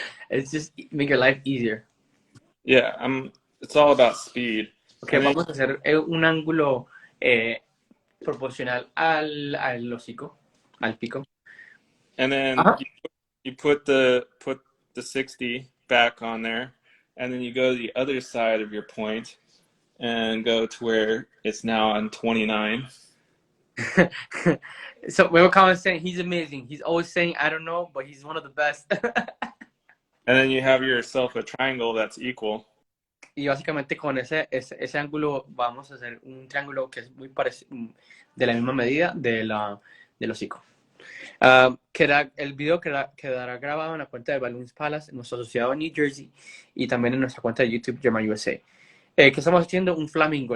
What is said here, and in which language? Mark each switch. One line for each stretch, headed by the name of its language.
English: It's just make your life easier. Yeah, it's all about speed.
Spanish: Okay, vamos a hacer un ángulo proporcional al hocico, al pico.
English: And then you put the 60 back on there, and then you go to the other side of your point and go to where it's now on 29. So we were comment saying he's amazing. He's always saying I don't know, but he's one of the best. And then you have yourself a triangle that's equal.
Spanish: Y básicamente con ese ángulo vamos a hacer un triángulo que es muy parecido, de la misma medida del hocico. El video quedará grabado en la cuenta de Balloons Palace, en nuestro asociado en New Jersey, y también en nuestra cuenta de YouTube, German USA. ¿Qué estamos haciendo? Un flamingo.